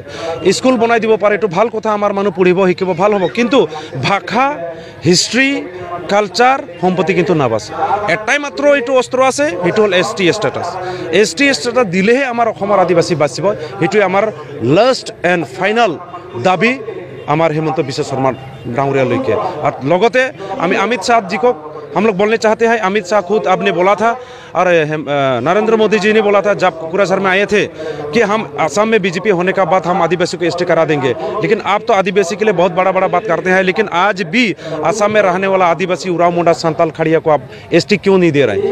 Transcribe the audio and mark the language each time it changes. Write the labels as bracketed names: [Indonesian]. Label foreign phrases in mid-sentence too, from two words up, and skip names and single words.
[Assamese] স্কুল বনাই দিব পাৰে, এইটো ভাল কথা, আমাৰ মানুহ পঢ়িব শিকিব ভাল হ'ব, কিন্তু ভাষা, [English] history, culture, [Assamese] সম্পত্তি কিন্তু নাবাচে। এটাই মাত্ৰ এইটো অস্ত্ৰ আছে, সেইটো হ'ল [English] ST status. ST status [Assamese] দিলেহে আমাৰ অসমৰ আদিবাসী বাচিব। সেইটোৱে আমাৰ [English] last and final [Assamese] দাবী আমাৰ হেমন্ত বিশ্ব শৰ্মা डांगरियाলৈকে। [Hindi] और लगते अमित शाह जी को हम लोग बोलने चाहते हैं। अमित शाह खुद आपने बोला था और नरेंद्र मोदी जी ने बोला था जब कुकराझार में आए थे कि हम असम में बीजेपी होने का बाद हम आदिवासी को ST करा देंगे। लेकिन आप तो आदिवासी के लिए बहुत बड़ा बात करते हैं, लेकिन आज भी असम में रहने वाला आदिवासी उराव मुंडा संताल खड़िया को आप ST क्यों नहीं दे रहे हैं?